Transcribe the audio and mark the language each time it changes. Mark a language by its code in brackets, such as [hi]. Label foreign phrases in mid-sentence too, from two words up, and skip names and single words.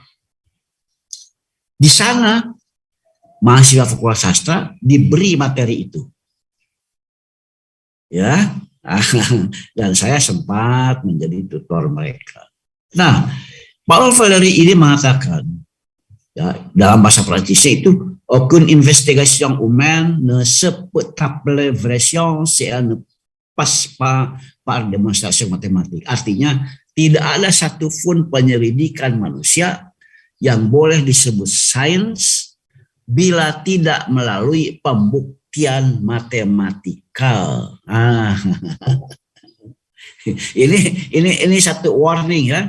[id] Di sana mahasiswa Fakultas Sastra diberi materi itu, ya, dan saya sempat menjadi tutor mereka. Nah, Paul Valéry ini mengatakan, ya, dalam bahasa Prancisnya itu, [fr] aucune investigation humaine ne se peut appeler vraie science et ne passe pas par démonstration mathématique. [id] Artinya tidak ada satupun penyelidikan manusia yang boleh disebut sains bila tidak melalui pembuktian matematikal. Ini satu warning, ya.